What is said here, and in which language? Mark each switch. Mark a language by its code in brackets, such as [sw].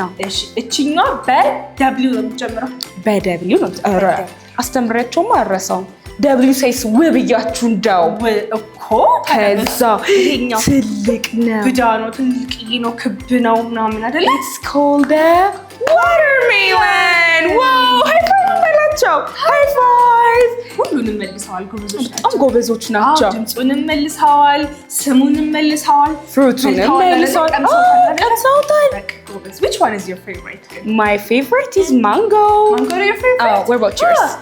[am] እሺ እቺኛዋ በደብሊው ነው የምትጀምረው። በደብሊው ነው። ኧረ አስተምሬያቸውማ አልረሳውም። ደብሊው ሳይስ ውብ እያችሁ እንደው እኮ ከዛ ትልቅ ነው። ብዳ ነው፣ ትልቅዬ ነው፣ ክብ ነው ምናምን አይደለ? [en] It's called a watermelon. [am] ዋው ሃይ ፋይቭ በላቸው። ሃይ ፋይቭ። ሁሉንም መልሰዋል። ጎበዞች ናቸው። በጣም ጎበዞች ናቸው። ድምፁንም መልሰዋል፣ ስሙንም መልሰዋል፣ ፍሩቱንም መልሰዋል። ቀምሰውታል። [en] Which one is your favorite? My favorite is mango. Mango is your favorite? Oh, what about yours?